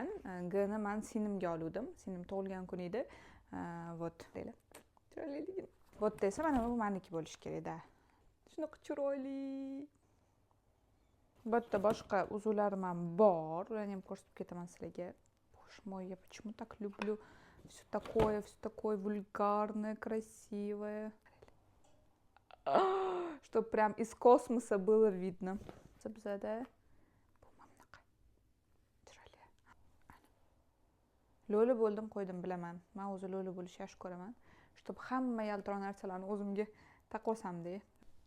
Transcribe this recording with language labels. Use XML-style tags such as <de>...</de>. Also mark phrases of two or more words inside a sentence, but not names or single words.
<uz>G ni men sinimga oldim. Sinim tug'ilgan kun edi. Вот. Chiroyli. Вот desa mana bu meniki bo'lishi kerak-da. Shunaqa chiroyli. Bu yerda boshqa uzuvlarim ham bor. Ularni ham ko'rsatib ketaman sizlarga.</uz> <ru>Боже мой, я почему так люблю все такое вульгарное, красивое. Чтобы прям из космоса было видно.</ru> <uz>Sabzada. Bu mamnaqa. Chiroyli. Lo'li bo'ldim, qo'ydim bilaman. Men o'zi lo'li bo'lishni yaxshi ko'raman. Чтобы hamma yaltiroq narsalarni o'zimga taqib olsam-da.</uz>